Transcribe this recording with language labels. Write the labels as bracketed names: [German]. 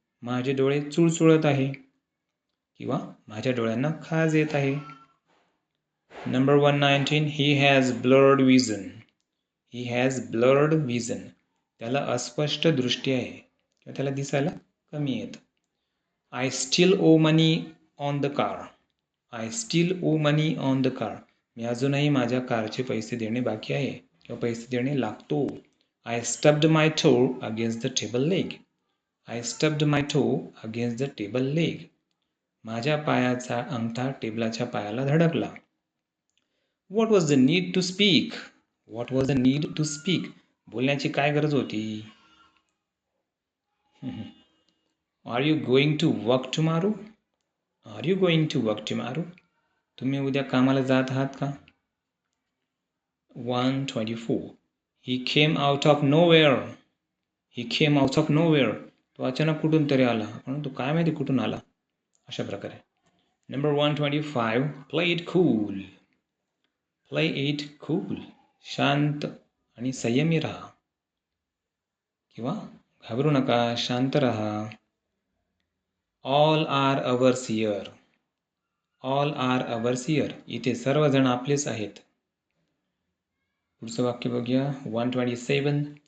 [Marathi] माझे डोळे चुळचुळत आहे किंवा माझ्या डोळ्यांना खाज येत आहे. [English] Number 119. He has blurred vision. He has blurred vision. [Marathi] त्याला अस्पष्ट दृष्टी आहे किंवा त्याला दिसायला कमी येतं. [English] I still owe money on the car. I still owe money on the car. [Marathi] मी अजूनही माझ्या कारचे पैसे देणे बाकी आहे किंवा पैसे देणे लागतो. [English] I stubbed my toe against the table leg. I stubbed my toe against the table leg. [Marathi] माझ्या पायाचा अंगठा टेबलाच्या पायाला धडकला. [English] What was the need to speak? What was the need to speak? [Marathi] बोलण्याची काय गरज होती? [English] Are you going to work tomorrow? Are you going to work tomorrow? [Marathi] तुम्ही उद्या कामाला जात आहात का? [English] 124. He came out of nowhere. He came out of nowhere. [Marathi] तो अचानक कुठून तरी आला. म्हणून तो काय माहिती कुठून आला. अशा प्रकारे. [English] Number 125. Play it cool. Play it cool. [Marathi] शांत आणि संयमी राहा किंवा घाबरू नका, शांत राहा. [English] All are ours here. All are ours here. [Marathi] इथे सर्वजण आपलेच आहेत. पुढचं वाक्य बघूया. 127.